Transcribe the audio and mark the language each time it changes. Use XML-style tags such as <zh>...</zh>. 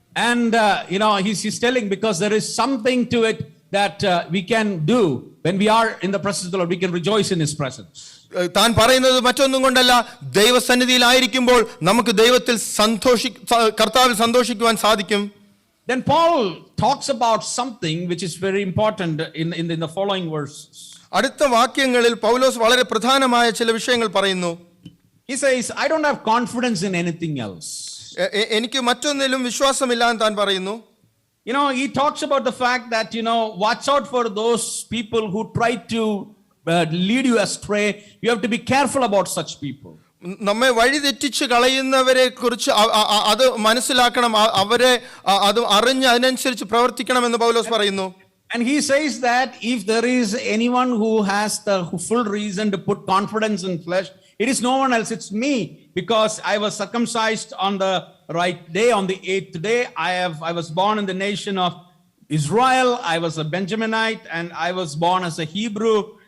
<en>And he's telling, because there is something to it that we can do when we are in the presence of the Lord. We can rejoice in His presence.</en> <ml>താൻ പറയുന്നത് മറ്റൊന്നും കൊണ്ടല്ല, ദൈവസന്നിധിയിലായിരിക്കുമ്പോൾ നമുക്ക് ദൈവത്തിൽ കർത്താവിൽ സന്തോഷിക്കുവാൻ സാധിക്കും.</ml> <en>Then Paul talks about something which is very important in the following verses.</en> <ml>അടുത്ത വാക്യങ്ങളിൽ പൗലോസ് വളരെ പ്രധാനമായ ചില വിഷയങ്ങൾ പറയുന്നു.</ml> <en>He says, I don't have confidence in anything else.</en> <ml>എനിക്ക് മറ്റൊന്നിലും വിശ്വാസമില്ല എന്ന് താൻ പറയുന്നു.</ml> <en>He talks about the fact that, watch out for those people who try to lead you astray. You have to be careful about such people.</en> <ml>നമ്മെ വഴിതെറ്റിച്ച് കളയുന്നവരെ കുറിച്ച് അത് മനസ്സിലാക്കണം, അവരെ അത് അറിഞ്ഞ് അതിനനുസരിച്ച് പ്രവർത്തിക്കണമെന്ന് പൗലോസ് പറയുന്നു.</ml> <en>And he says that if there is anyone who has the full reason to put confidence in flesh, it is no one else, it's me, because I was circumcised on the right day, on the 8th day. I was born in the nation of Israel. I was a Benjaminite, and I was born as a Hebrew.</en>